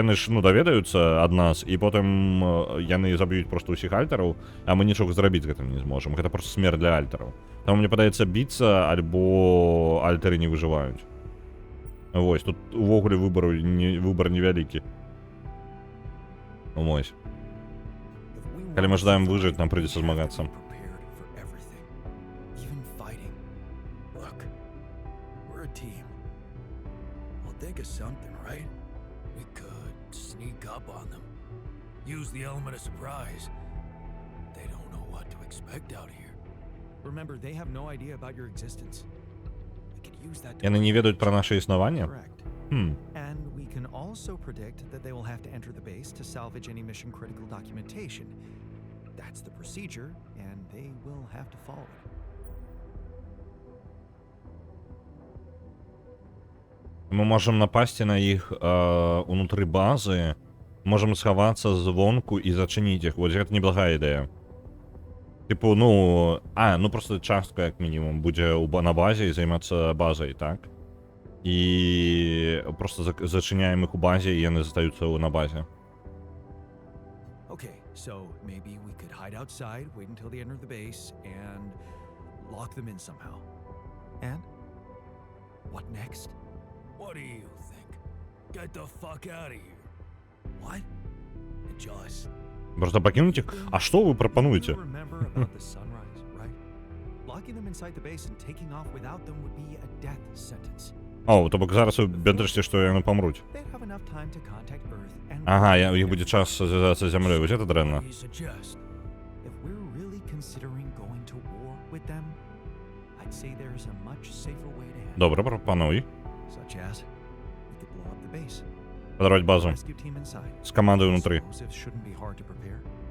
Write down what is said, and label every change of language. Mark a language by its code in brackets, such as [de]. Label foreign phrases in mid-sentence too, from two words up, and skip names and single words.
[be] Яны ж, ну, даведаюцца ад нас, і потым яны заб'юць проста ўсіх альтараў, а мы нічога зрабіць з гэтым не зможам. Гэта проста смерць для альтараў. Таму мне падаецца біцца, альбо альтары не выжываюць. Вось, тут увогуле выбар невялікі. Вось. Калі мы жадаем выжыць, нам прыйдзецца змагацца. [en] Think of something, right? We could sneak up on them. Use the element of surprise. They don't know what to expect out here. Remember, they have no idea about your existence. We could use that to... [be] Яны не ведаюць пра наше існаванне? [en] Correct. Хм. And we can also predict that they will have to enter the base to salvage any mission-critical documentation. That's the procedure, and they will have to follow it. [be] Мы можам напасці на іх унутры базы, можам схавацца звонку і зачыніць іх. Вось гэта неблагая ідэя. Типу, ну, ну просто частка, як мінімум, будзе на базе і займацца базай, так? І просто зачыняем іх у базе, і яны застаюцца на базе. [en] Okay, so maybe we could hide outside, wait until they enter the base, and lock them in somehow. And? What next? What do you think? Get the fuck out of here. What? Just... [be] Просто пакінуць іх? А што вы прапануеце? [en] Remember about the sunrise, right? Locking them inside the base and taking off without them would be a death sentence. [be] О, то бок зараз вы бянтышце, што яны памруць. [en] They'd have enough time to contact Earth and... [be] Ага, у іх будзе час звязацца з зямлёй. Вось гэта дрэнна. [en] If we're really considering going to war with them, I'd say there's a much safer way to handle it. [be] Добра, прапануй. [en] Such as, we could blow up the base. [be] Падарваць базу. [en] Rescue team inside. [be] З камандай унутры. [en] Explosives shouldn't be hard to prepare.